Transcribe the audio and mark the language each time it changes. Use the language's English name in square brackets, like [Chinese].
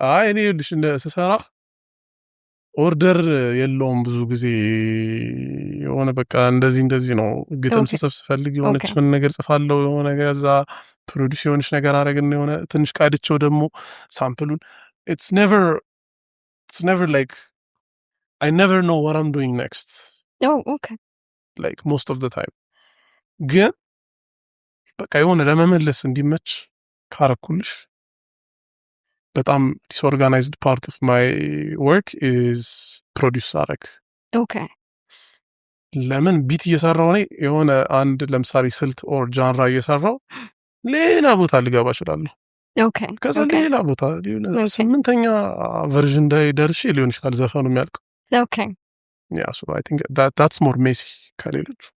[Amharic] እኔ ልሽ ስሰራ ኦርደር የለውም ብዙ ጊዜ የሆነ በቃ እንደዚህ ነው። ግጥም ስፈልግ የሆነች ምን ነገር ጽፋለሁ የሆነ ነገር እዛ ፕሮዲውስ የሆነች ነገር አረግና የሆነ ትንሽ ቃድቸው ደግሞ ሳምፕሉን [English] it's never it's never like I never know what I'm doing next. Oh, okay. Like most of the time. [Amharic] ግን በቃ የሆነ ለመመለስ እንዲመች ካረኩልሽ በጣም [English] disorganized part of my work is produce [Amharic] አረግ [English] Okay. [Amharic] ለምን ቢት እየሰራው እኔ የሆነ አንድ ለምሳሌ ስልት ኦር ጃንራ እየሰራው ሌላ ቦታ ልገባ እችላለሁ። [English] Okay. [Amharic] ከዛ [English] Okay. [Amharic] ሌላ ቦታ [English] Okay. [Amharic] ስምንተኛ ቨርዥን ላይ ደርሼ ሊሆን ይችላል ዘፈኑ የሚያልቀው። [English] Okay. Yeah, so I think that's more messy [Amharic] ከሌሎቹ።